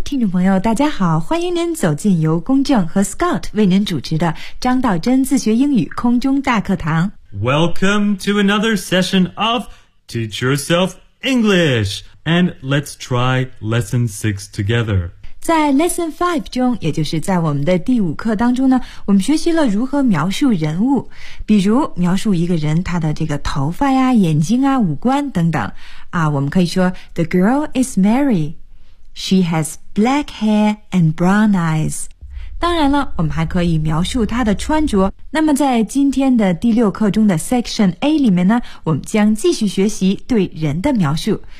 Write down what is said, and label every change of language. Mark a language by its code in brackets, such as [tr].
[zh] 听众朋友大家好，欢迎您走进由公正和 Scott 为您主持的张道真自学英语空中大课堂。 [en] Welcome to another session of Teach Yourself English. And let's try Lesson 6 together. [zh] 在 Lesson 5中，也就是在我们的第五课当中呢，我们学习了如何描述人物，比如描述一个人他的这个头发呀、眼睛啊、五官等等。啊，我们可以说 [en] The girl is Mary. She has black hair and brown eyes. [zh] 当然了，我们还可以描述她的穿着。那么在今天的第六课中的 Section A 里面呢，我们将继续学习对人的描述。